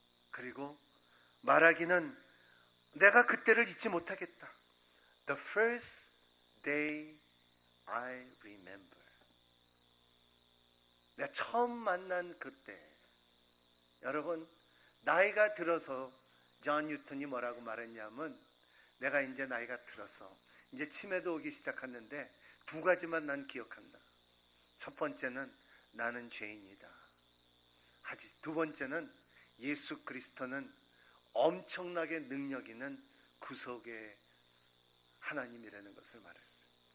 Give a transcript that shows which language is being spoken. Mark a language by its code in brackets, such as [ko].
[ko] 그리고 말하기는 내가 그때를 잊지 못하겠다. [en] The first day I remember. [ko] 내가 처음 만난 그때. 여러분 나이가 들어서 존 뉴턴이 뭐라고 말했냐면 내가 이제 나이가 들어서 이제 치매도 오기 시작했는데 두 가지만 난 기억한다. 첫 번째는 나는 죄인이다. 두 번째는 예수 그리스도는 엄청나게 능력 있는 구속의 하나님이라는 것을 말했어요.